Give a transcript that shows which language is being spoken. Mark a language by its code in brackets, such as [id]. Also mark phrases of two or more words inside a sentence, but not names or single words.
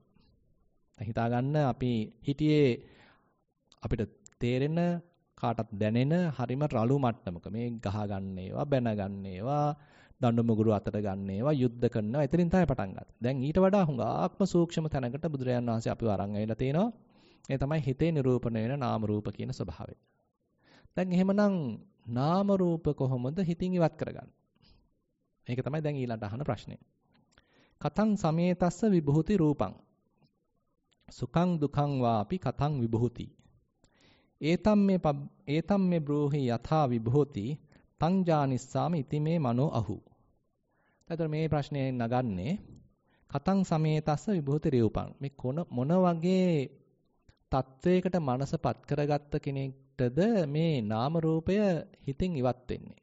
[si] දැන් හිතා ගන්න අපි හිටියේ අපිට තේරෙන කාටත් දැනෙන හරිම රළු මට්ටමක මේ ගහ ගන්න ඒවා බැන ගන්න ඒවා දඬු මුගුරු අතට ගන්න ඒවා යුද්ධ කරනවා. එතනින් තමයි පටන් ගත්තේ. දැන් ඊට වඩා හුඟක්ම සූක්ෂම තැනකට බුදුරජාණන් වහන්සේ අපිව අරන් ඇවිල්ලා තිනවා. ඒ තමයි හිතේ නිරූපණය වෙන නාම රූප කියන ස්වභාවය. දැන් එහෙමනම් නාම රූප කොහොමද හිතින් ඉවත් කරගන්නේ? මේක තමයි දැන් ඊළඟට අහන ප්‍රශ්නේ. [pi] කතං සමේතස්ස විභූති රූපං සුඛං දුඛං වාපි කතං විභූති ඒතම් මේ බ්‍රෝහි යථා විභූති තං ජානිස්සාම ඉතිමේ මනෝ අහු. [si] එතකොට මේ ප්‍රශ්නේ නගන්නේ [pi] කතං සමේතස්ස විභූති රූපං. [si] මේ මොන වගේ තත්වයකට මනසපත් කරගත්ත කෙනෙක්ටද මේ නාම රූපය හිතින් ඉවත් වෙන්නේ?